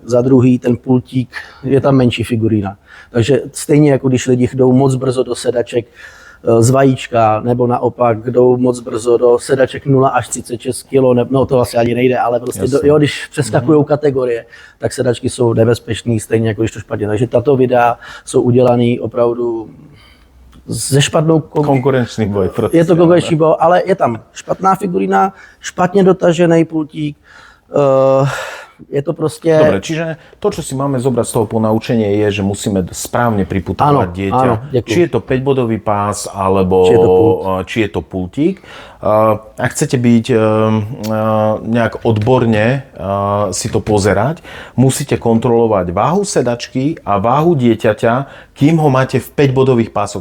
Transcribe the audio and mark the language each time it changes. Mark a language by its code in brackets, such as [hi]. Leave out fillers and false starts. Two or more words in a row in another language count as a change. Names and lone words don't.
[cs] Za druhý ten pultík, je tam menší figurína. Takže stejně jako když lidi jdou moc brzo do sedaček z vajíčka, nebo naopak jdou moc brzo do sedaček 0 až 36 kg, no to asi ani nejde, ale prostě když přeskakují kategorie, tak sedačky jsou nebezpečný, stejně jako když to špatně. Takže tato videa jsou udělané opravdu se špatnou konkurenční boj. Je to konkurenční boj, ale je tam špatná figurína, špatně dotažený pultík, je to prostě... [sk] Dobre, čiže to, čo si máme zobrať z toho ponaučenie, je, že musíme správne priputovať dieťa. Áno, či je to 5-bodový pás, alebo či je to pultík. Ak chcete byť nejak odborne si to pozerať, musíte kontrolovať váhu sedačky a váhu dieťaťa, kým ho máte v 5-bodových pásoch.